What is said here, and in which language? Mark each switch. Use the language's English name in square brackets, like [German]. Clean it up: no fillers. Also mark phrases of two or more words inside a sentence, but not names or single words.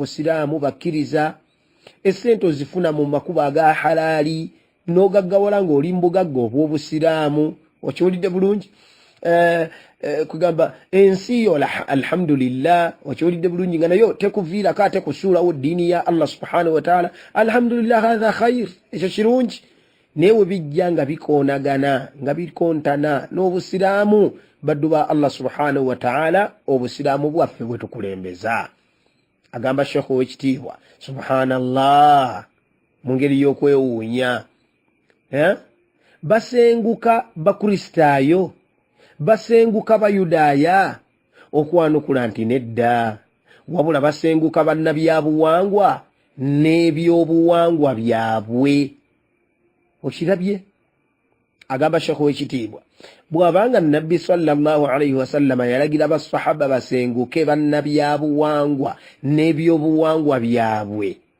[Ganda] busiraamu bakkiriza, essente ozifuna mu makubo aga halaali, n'ogaggawala ng'oli mbugagga obw'obusiraamu, okiwulidde bulungi kugamba ensi yo alhamdulillah okiwulidde bulungi nga nayo tekuviirako ate kusuulawo ddiini ya Allah [Arabic] سبحانه وتعالى [Ganda] alhamdulillah [Arabic] هذا خير [Ganda] ekyo kirungi naye we bijja nga bikoonagana nga bikontana n'obusiraamu baddu ba Allah [Arabic] سبحانه وتعالى [Ganda] obusiraamu bwaffe bwe tukulembeza agamba Sheikh ow'ekitiibwa subhanallah mu ngeri y'okwewuunya basenguka bakristaayo basenguka bayudaaya okwanukula nti nedda wabula basenguka bannabyabuwangwa n'ebyobuwangwa byabwe okirabye agamba Sheikh ow'ekitiibwa bw'abanga nabbi [Arabic] صلى الله عليه وسلم [Ganda] yalagira basahaba basenguke bannabyabuwangwa n'ebyobuwangwa byabwe